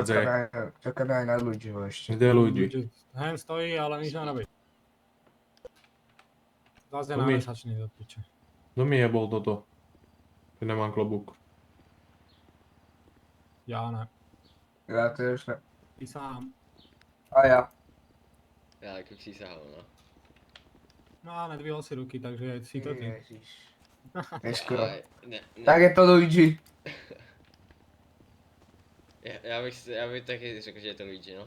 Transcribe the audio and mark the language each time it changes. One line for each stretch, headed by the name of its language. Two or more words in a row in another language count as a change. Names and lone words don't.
Slovak: Čakáme aj na ľudí ešte. kde ľudí? Hen stojí, ale nič nerobí. Zase To mi- námesačný do piče. Kto mi jebol toto? Keď nemám klobúk. Ja ne. Ja to už ne... Ty sám. A ja.
Czech: Já jako přísahal, no.
Slovak: No a nedvihol si ruky, takže si to ty. Ježiš. Neskoro.
Czech: Ne,
Slovak: Tak je to Luigi.
Czech: já bych taky řekl, že je to Luigi, no.